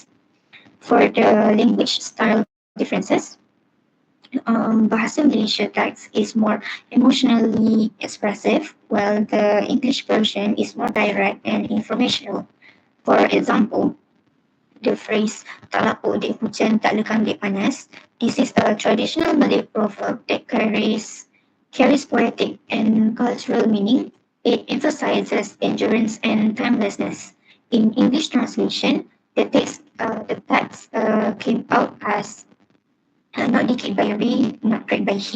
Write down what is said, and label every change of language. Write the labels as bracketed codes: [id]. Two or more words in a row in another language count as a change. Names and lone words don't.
[en] For the language style differences, Bahasa Malaysia text is more emotionally expressive, while the English version is more direct and informational. For example, the phrase [ms] tak lapuk dek hujan tak lekang dek panas. [en] This is a traditional Malay proverb that carries poetic and cultural meaning. It emphasizes endurance and timelessness. In English translation, the text came out as not decayed by rain, not cracked by heat.